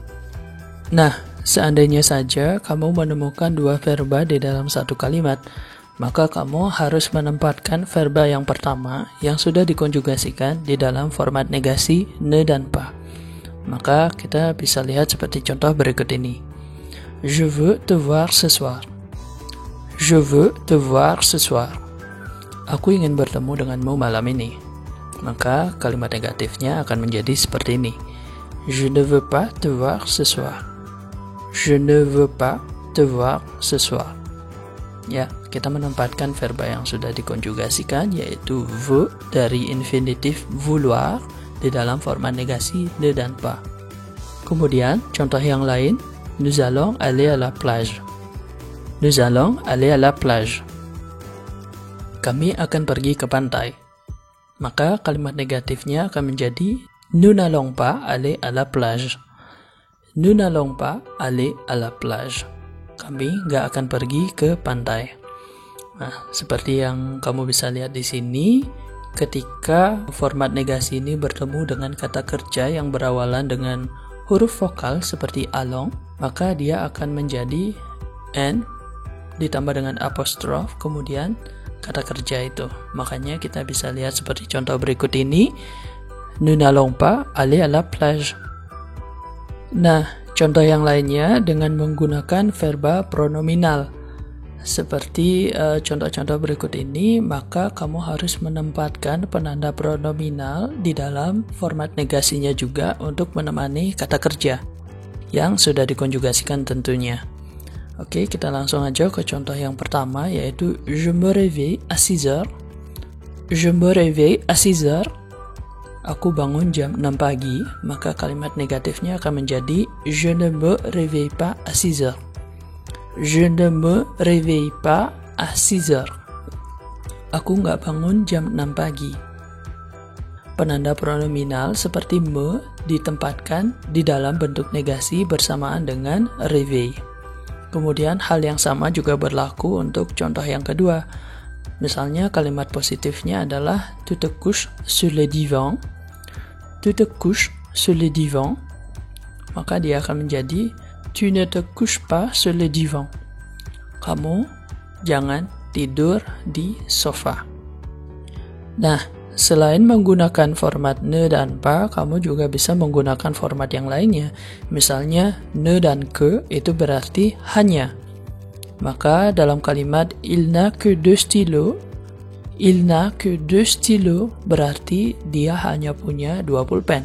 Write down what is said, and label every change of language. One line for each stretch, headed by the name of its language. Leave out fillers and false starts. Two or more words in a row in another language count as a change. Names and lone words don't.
Indonesian: Nah, seandainya saja kamu menemukan dua verba di dalam satu kalimat, maka kamu harus menempatkan verba yang pertama yang sudah dikonjugasikan di dalam format negasi ne dan pas. Maka kita bisa lihat seperti contoh berikut ini.
French: Je veux te voir ce soir. Je veux te voir ce soir.
Indonesian: Aku ingin bertemu denganmu malam ini. Maka kalimat negatifnya akan menjadi seperti ini.
French: Je ne veux pas te voir ce soir. Je ne veux pas te voir ce soir.
Indonesian: Ya, kita menempatkan verba yang sudah dikonjugasikan yaitu veut dari infinitif vouloir di dalam format negasi ne dan pas. Kemudian, contoh yang lain,
French: nous allons aller à la plage. Nous allons aller à la plage.
Indonesian: Kami akan pergi ke pantai. Maka kalimat negatifnya akan menjadi
French: nous n'allons pas aller à la plage. Nous n'allons pas aller à la plage.
Indonesian: Kami nggak akan pergi ke pantai. Nah, seperti yang kamu bisa lihat di sini, ketika format negasi ini bertemu dengan kata kerja yang berawalan dengan huruf vokal seperti allons, maka dia akan menjadi n ditambah dengan apostrof, kemudian kata kerja itu. Makanya kita bisa lihat seperti contoh berikut ini,
French: nous n'allons pas aller à la plage.
Indonesian: Nah, contoh yang lainnya dengan menggunakan verba pronominal. Seperti contoh-contoh berikut ini, maka kamu harus menempatkan penanda pronominal di dalam format negasinya juga untuk menemani kata kerja yang sudah dikonjugasikan tentunya. Oke, kita langsung aja ke contoh yang pertama yaitu
French: Je me réveille à 6h. Je me réveille à 6h.
Indonesian: Aku bangun jam 6 pagi, maka kalimat negatifnya akan menjadi
French: Je ne me réveille pas à 6h. Je ne me réveille pas à 6h.
Indonesian: Aku nggak bangun jam 6 pagi. Penanda pronominal seperti me ditempatkan di dalam bentuk negasi bersamaan dengan réveil. Kemudian hal yang sama juga berlaku untuk contoh yang kedua. Misalnya kalimat positifnya adalah
French: tu te couches sur le divan. Tu te couches sur le divan.
Indonesian: Maka dia akan menjadi
French: tu ne te couches pas sur le divan.
Indonesian: Kamu jangan tidur di sofa. Nah, selain menggunakan format ne dan pas, kamu juga bisa menggunakan format yang lainnya. Misalnya ne dan que itu berarti hanya. Maka dalam kalimat
French: il n'a que deux stylos, il n'a que deux stylos
Indonesian: berarti dia hanya punya 2 pulpen.